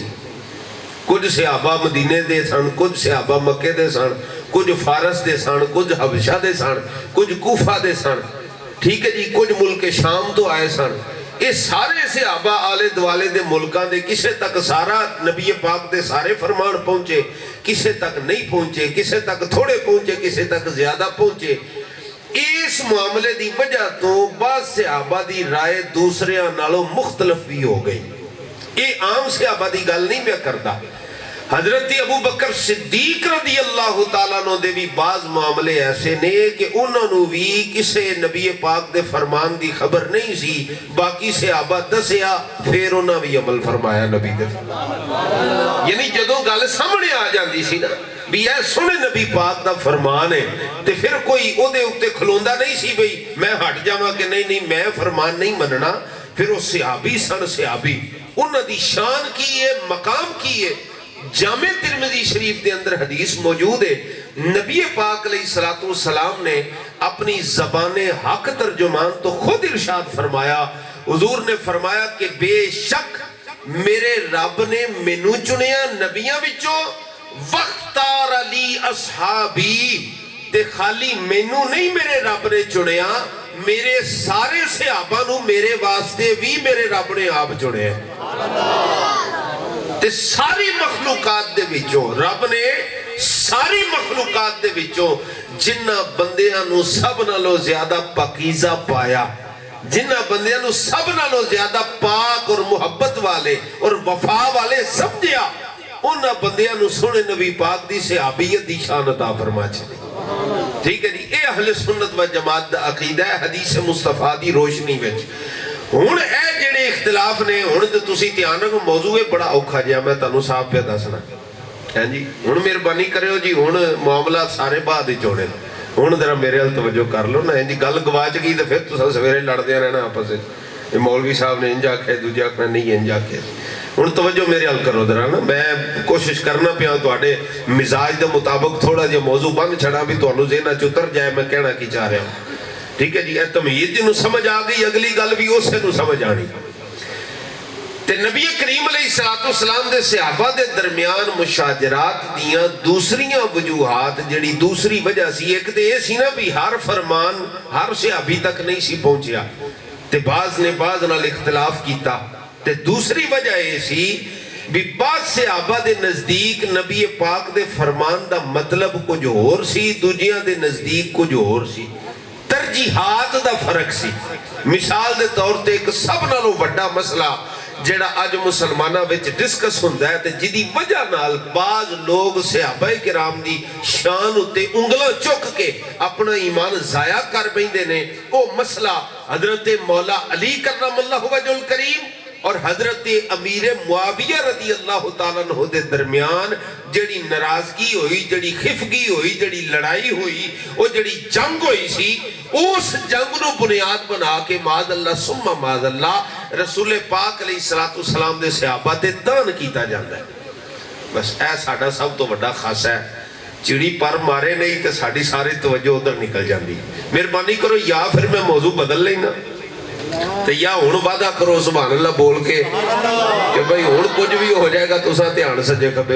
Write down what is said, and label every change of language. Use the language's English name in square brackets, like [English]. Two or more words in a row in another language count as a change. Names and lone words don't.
[Punjabi] کچھ صحابہ مدینے دے سن، کچھ صحابہ مکے دے سن، کچھ فارس دے سن، کچھ حبشہ دے سن، کچھ کوفہ دے سن، ٹھیک ہے جی، کچھ ملک شام تو آئے سن، یہ سارے صحابہ آلے دوالے دے ملکاں دے کسے تک سارا نبی پاک دے سارے فرمان پہنچے، کسے تک نہیں پہنچے، کسے تک تھوڑے پہنچے، کسے تک زیادہ پہنچے۔ اس معاملے دی وجہ تو بعض صحابہ دی رائے دوسریاں نالوں مختلف بھی ہو گئی۔ یہ عام صحابہ دی گل نہیں میں کرتا۔ حضرت ابو بکر صدیق [Arabic] رضی اللہ تعالیٰ عنہ [Punjabi] دے بھی بعض معاملے ایسے نے کہ انہوں نے بھی کسے نبی پاک دے فرمان دی خبر نہیں سی، باقی صحابہ دسیا پھر انہوں بھی عمل فرمایا نبی دے فرمان۔ یعنی جدوں گل سامنے آ جاندی سی نا بھی اے سنے نبی پاک دا فرمان ہے تے پھر کوئی او دے اتے کھلوندہ نہیں سی بھئی میں ہٹ جاواں کہ نہیں میں فرمان نہیں مننا۔ پھر وہ صحابی سن صحابی، انہوں دی شان کی ہے، مقام کی ہے۔ جامع ترمذی شریف دے اندر حدیث موجود ہے، نبی پاک علیہ السلام نے اپنی زبان حق ترجمان تو خود ارشاد فرمایا، حضور نے فرمایا کہ بے شک میرے رب نے مینوں چنیا نبیاں وچوں، [Arabic] وختار علی اصحابی، [Punjabi] تے خالی مینوں نہیں میرے رب نے چنیا، میرے سارے صحابہ نو میرے واسطے بھی میرے رب نے آپ چنے ہیں۔ تے ساری مخلوقات دے وچوں رب نے ساری مخلوقات دے وچوں جنہ بندیاں نو سب نالوں زیادہ پاکیزہ پایا، جنہ بندیاں نو سب نالوں زیادہ پاک اور محبت والے اور وفا والے سمجھیا، انہاں بندیاں نو سونے نبی پاک دی صحابیت دی شان عطا فرما چھڑی۔ ٹھیک ہے جی، اے اہل سنت و جماعت دا عقیدہ ہے حدیث مصطفیٰ دی روشنی وچ۔ ہن اے جڑے اختلاف نے ہن تے تسی دھیان رکھو، موضوع بڑا اوکھا جیا میں تانوں صاحب پہ دسنا ہے جی۔ ہن مہربانی کریو جی، ہن معاملات سارے بعد وچ ہونے، ہن ذرا میرے ال توجہ کر لو نا جی، گل گواچ گئی تے پھر تساں سویرے لڑدے رہنا آپس وچ، مولوی صاحب نے انج آکھیا دوجے آکھنا نہیں انج آکھیا۔ ہن توجہ میرے ال کرو ذرا نا، میں کوشش کرنا پیا تواڈے مزاج دے مطابق تھوڑا جہا موضوع بند چھڑا بھی تانوں ذہن وچ اتر جائے میں کہنا کی چاہ رہا ہوں۔ ٹھیک ہے جی، اے تمہید جنوں سمجھ آ گئی اگلی گل بھی اسے نوں سمجھ آنی۔ تے نبی کریم علیہ السلام دے صحابہ دے درمیان مشاجرات دیاں دوسریاں وجوہات جڑی دوسری وجہ سی، ایک تے یہ سی نا بھی ہر فرمان ہر صحابی تک نہیں سی پہنچیا تے بعض نے بعض نال اختلاف کیتا، تے دوسری وجہ یہ سی بھی بعض صحابہ دے نزدیک نبی پاک دے فرمان دا مطلب کچھ اور سی، دوجیاں دے نزدیک کچھ اور سی، ترجیحات دا فرق سی۔ مثال دے طور تے ایک سب نالوں بڑا مسئلہ جڑا اج مسلمانہ وچ ڈسکس ہوندا ہے تے جدی وجہ نال بعض لوگ صحابہ کرام دی شان اتے انگلاں چک کے اپنا ایمان ضائع کر بیندے نے، او مسئلہ حضرت مولا علی [Arabic] کرم اللہ وجہ الکریم [Punjabi] اور حضرت امیر معاویہ [Arabic] رضی اللہ تعالیٰ عنہ [Punjabi] دے درمیان جڑی ناراضگی ہوئی، جڑی خفگی ہوئی، جڑی لڑائی ہوئی، وہ جڑی جنگ ہوئی سی، اس جنگ نو بنیاد بنا کے [Arabic] معاذ اللہ ثم معاذ اللہ [Punjabi] رسول پاک علیہ السلام دے صحابہ تے تان کیتا جاندہ ہے۔ بس اے ساڑھا سب تو بڑا خاصہ ہے، چڑی پر مارے نہیں تے ساڑھی ساری توجہ ادھر نکل جاندی۔ مہربانی کرو یا پھر میں موضوع بدل لینا تو یا ہون وعدہ کرو [Arabic] سبحان اللہ [Punjabi] بول کے کہ بھئی ہون کچھ بھی ہو جائے گا تو ساں دھیان سجے کبھے۔